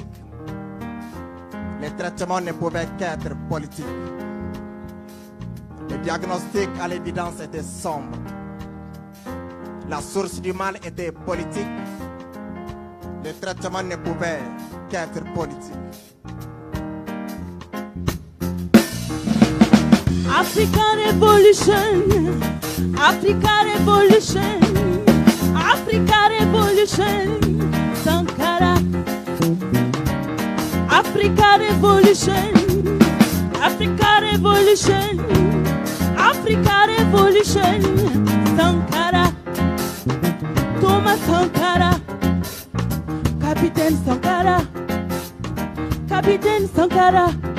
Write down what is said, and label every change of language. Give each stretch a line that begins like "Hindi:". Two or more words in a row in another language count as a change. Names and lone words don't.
French: Le traitement ne pouvait qu'être politique. Le diagnostic à l'évidence était sombre. La source du mal était politique. Le traitement ne pouvait qu'être politique.
English: Africa Revolution, Africa Revolution, Africa Revolution, Sankara. Africa Revolution, Africa Revolution, Africa Revolution,
French: Sankara, Thomas Sankara, Capitaine Sankara, Capitaine Sankara.